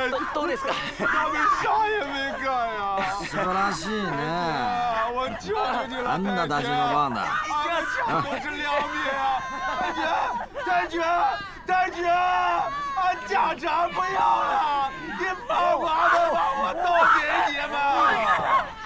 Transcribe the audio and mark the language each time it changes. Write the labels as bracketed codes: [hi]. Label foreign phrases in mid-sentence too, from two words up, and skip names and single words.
[ja] どうですか？ [zh] 他们啥也没干呀！ [ja] 素晴らしいね。 [zh] 我求求你了， [ja] あんな大事の番だ。 [zh] 俺家都是良民啊！太君，俺家产不要了，你放我们吧，我都给你们。